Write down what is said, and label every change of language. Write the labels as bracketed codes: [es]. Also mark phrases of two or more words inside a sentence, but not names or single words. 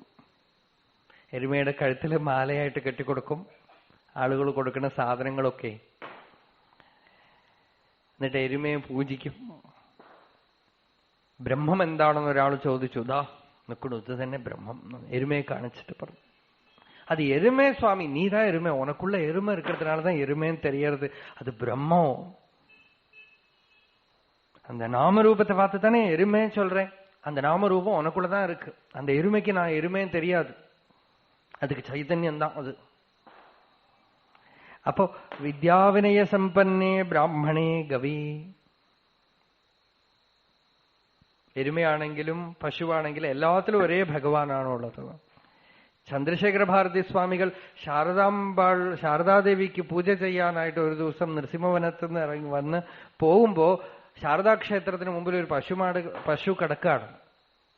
[ml] എരുമയുടെ കഴുത്തിൽ മാലയായിട്ട് കെട്ടിക്കൊടുക്കും. ആളുകൾ കൊടുക്കുന്ന സാധനങ്ങളൊക്കെ. എന്നിട്ട് എരുമയെ പൂജിക്കും. ബ്രഹ്മം എന്താണെന്ന് ഒരാൾ ചോദിച്ചു. ദാ നിൽക്കണു, ഇത് തന്നെ ബ്രഹ്മം. എരുമയെ കാണിച്ചിട്ട് പറഞ്ഞു, [ta] அது எருமை சுவாமி, நீதான் எருமை, உனக்குள்ள எருமை இருக்கிறதுனாலதான் எருமைன்னு தெரியறது, அது பிரம்மம். அந்த நாமரூபத்தை பார்த்து தானே எருமை சொல்றேன். அந்த நாமரூபம் உனக்குள்ளதான் இருக்கு. அந்த எருமைக்கு நான் எருமைன்னு தெரியாது, அதுக்கு சைதன்யம் தான் அது. அப்போ [sa] विद्याविनय सम्पन्ने ब्राह्मणे गवि. [ml] എരുമയാണെങ്കിലും പശുവാണെങ്കിലും എല്ലാത്തിലും ഒരേ ഭഗവാനാണുള്ളത്. ചന്ദ്രശേഖര ഭാരതി സ്വാമികൾ ശാരദാദേവിക്ക് പൂജ ചെയ്യാനായിട്ട് ഒരു ദിവസം നൃസിംഹവനത്തിൽ നിന്ന് ഇറങ്ങി വന്ന് പോകുമ്പോ ശാരദാക്ഷേത്രത്തിന് മുമ്പിൽ ഒരു പശു കിടക്കാണ്.